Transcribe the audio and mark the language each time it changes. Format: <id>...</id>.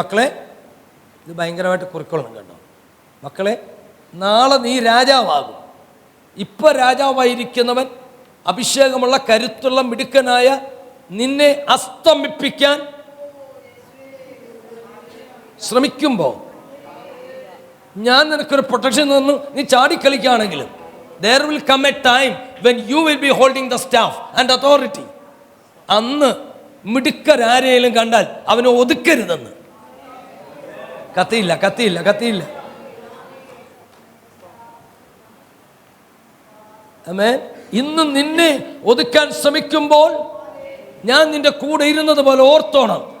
<ml>മക്കളെ, ഇത് ഭയങ്കരമായിട്ട് കുറിക്കൊള്ളണം കേട്ടോ. മക്കളെ, നാളെ നീ രാജാവാകും. ഇപ്പം രാജാവായിരിക്കുന്നവൻ, അഭിഷേകമുള്ള കരുത്തുള്ള മിടുക്കനായ നിന്നെ അസ്തമിപ്പിക്കാൻ ശ്രമിക്കുമ്പോൾ ഞാൻ നിനക്കൊരു പ്രൊട്ടക്ഷൻ തന്നു. നീ ചാടിക്കളിക്കുകയാണെങ്കിലും</ml> <en>there will come a time when you will be holding the staff and authority.</en> <ml>അന്ന് മിടുക്കരാരെയും കണ്ടാൽ അവനെ ഒതുക്കരുതെന്ന്. കത്തിയില്ല. ആമേൻ. ഇന്ന് നിന്നെ ഒതുക്കാൻ ശ്രമിക്കുമ്പോൾ ഞാൻ നിന്റെ കൂടെ ഇരുന്നത് പോലെ ഓർത്തോണം.</ml>